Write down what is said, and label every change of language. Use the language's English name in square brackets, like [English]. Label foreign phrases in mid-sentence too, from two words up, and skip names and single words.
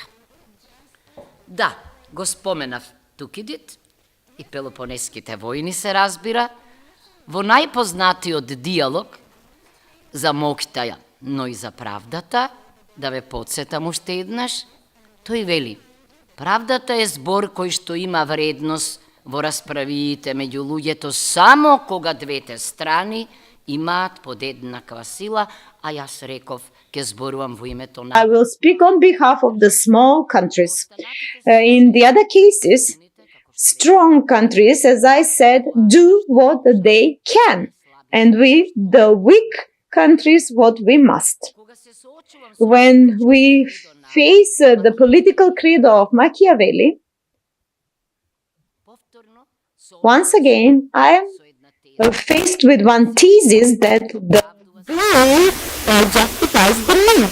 [Macedonian] Да, го споменав Тукидид и Пелопонеските војни, се разбира, во најпознатиот диалог за моќта, но и за правдата, да ве подсетам уште еднаш, тој вели: правдата е збор кој што има вредност во расправиите меѓу луѓето само кога двете страни имаат подеднаква сила, а јас реков ке зборувам во името на... [English] I will speak on behalf of the small countries. In the other cases, strong countries, as I said, do what they can, and we, the weak countries, what we must. When we face the political credo of Machiavelli, once again, I am faced with one thesis that the will justifies the means.